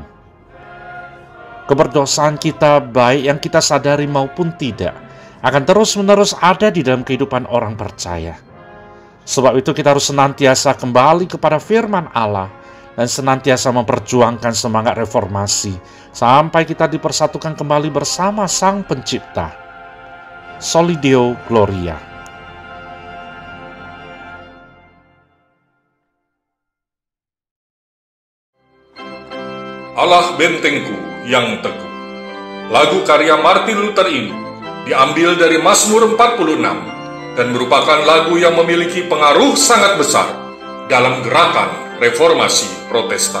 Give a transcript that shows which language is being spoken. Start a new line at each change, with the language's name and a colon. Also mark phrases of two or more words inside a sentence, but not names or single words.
Indonesian: Keberdosaan kita, baik yang kita sadari maupun tidak, akan terus-menerus ada di dalam kehidupan orang percaya. Sebab itu kita harus senantiasa kembali kepada firman Allah dan senantiasa memperjuangkan semangat reformasi sampai kita dipersatukan kembali bersama Sang Pencipta.
Latin: Soli Deo gloria.
Indonesian: Allah bentengku yang teguh. Lagu karya Martin Luther ini diambil dari Mazmur 46 dan merupakan lagu yang memiliki pengaruh sangat besar dalam gerakan reformasi Protestan.